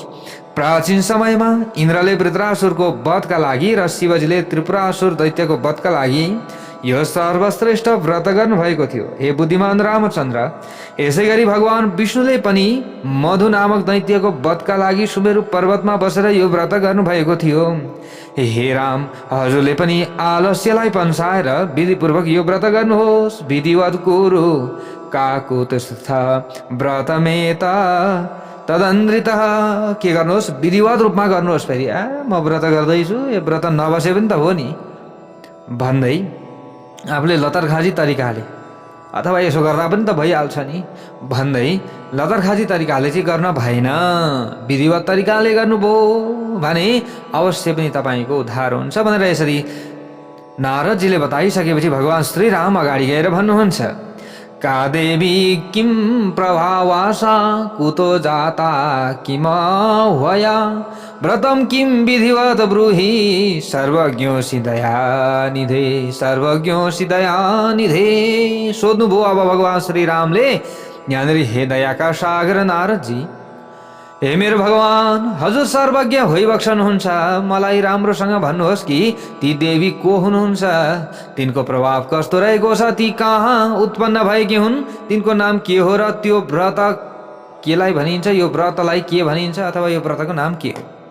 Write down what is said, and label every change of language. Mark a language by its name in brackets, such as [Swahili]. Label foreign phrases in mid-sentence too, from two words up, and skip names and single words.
[Nepali] प्राचीन समयमा इन्द्रले वृत्रासुरको वधका लागि र शिवजीले त्रिपुरासुर दैत्यको वधका लागि यो सर्वश्रेष्ठ व्रत गर्नुभएको थियो। हे बुद्धिमान रामचन्द्र, यसै गरी भगवान विष्णुले पनि मधु नामक दैत्यको वधका लागि सुमेरु पर्वतमा बसेर यो व्रत गर्नुभएको थियो। हे राम, हजुरले पनि आलस्यलाई पन्साएर विधिपूर्वक यो व्रत गर्नुहोस्। [Sanskrit] विधिवत कुरु काकुत्स्थ व्रतमेत तदन्द्रित। [Nepali] के गर्नुहोस्? विधिवत रूपमा गर्नुहोस्। फेरि म व्रत गर्दैछु, यो व्रत नबसे पनि त हो नि भन्दै आफूले लतरखाजी तरिकाले, अथवा यसो गर्दा पनि त भइहाल्छ नि भन्दै लतरखाजी तरिकाले चाहिँ गर्न भएन। विधिवत तरिकाले गर्नुभयो भने अवश्य पनि तपाईँको उद्धार हुन्छ भनेर यसरी नारदजीले बताइसकेपछि भगवान श्रीराम अगाडि गएर भन्नुहुन्छ, [Sanskrit] का देवी किम प्रभावासा कुतो जाता किम वया व्रतम किम विधिवत ब्रूहि सर्वज्ञोऽसि दयानिधे सर्वज्ञोऽसि दयानिधे। [Nepali] सोध्नुभयो अब भगवान श्रीरामले यहाँनिर, हे दयाका सागर नारदजी, हे मेरो भगवान, हजुर सर्वज्ञ भइबक्सनुहुन्छ। मलाई राम्रोसँग भन्नुहोस् कि ती देवी को हुनुहुन्छ, तिनको प्रभाव कस्तो रहेको छ, ती कहाँ उत्पन्न भएकी हुन्, तिनको नाम के हो र त्यो व्रत केलाई भनिन्छ, यो व्रतलाई के भनिन्छ, अथवा यो व्रतको नाम के हो।